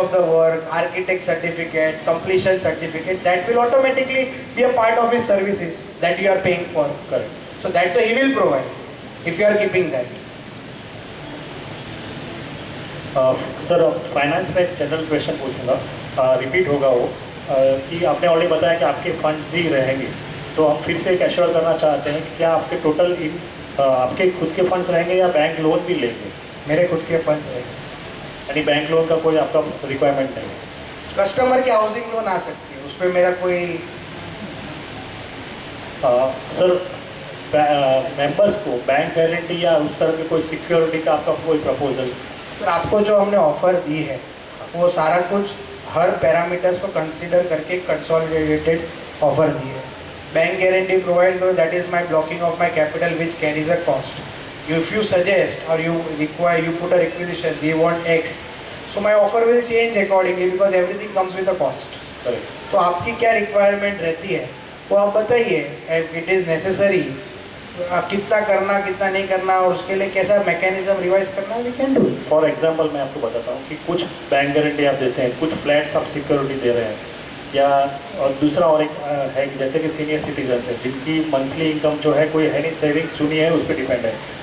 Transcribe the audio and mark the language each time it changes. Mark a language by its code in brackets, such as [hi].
[en] of the work, architect certificate, completion certificate, that will automatically be a part of his services that you are paying for. Correct. So that he will provide if you are keeping that. [hi] Sir finance में एक general question पूछूंगा, repeat होगा वो, कि आपने already बताया कि आपके फंड्स ही रहेंगे, तो हम फिर से एक एश्योर करना चाहते हैं कि क्या आपके टोटल आपके खुद के फंड्स रहेंगे या बैंक लोन भी लेंगे? मेरे खुद के फंड्स रहेंगे, यानी बैंक लोन का कोई आपका रिक्वायरमेंट नहीं है? कस्टमर की हाउसिंग लोन आ सकती है, उस पर मेरा कोई सर मेंबर्स को बैंक गारंटी या उस तरह की कोई सिक्योरिटी का आपका कोई प्रपोजल? सर आपको जो हमने ऑफर दी है वो सारा कुछ हर पैरामीटर्स को कंसीडर करके कंसोलिडेटेड ऑफर दी है. बैंक गारंटी प्रोवाइड करो, [en] That is my blocking of my capital which carries a cost. If you suggest or you require, you put a requisition, we want X, so my offer will change accordingly because everything comes with a cost. Correct. [hi] तो आपकी क्या requirement रहती है वो आप बताइए. [en] it is necessary, [hi] आप कितना करना कितना नहीं करना और उसके लिए कैसा मैकेनिज्म रिवाइज करना, [en] We can do. [hi] For example मैं आपको बताता हूँ कि कुछ बैंक गारंटी आप देते हैं, कुछ फ्लैट्स आप सिक्योरिटी दे रहे हैं, या और दूसरा और एक है कि जैसे कि सीनियर सिटीजन्स है जिनकी मंथली इनकम जो है कोई है नहीं, सेविंग्स चुनी है उस पर डिपेंड है.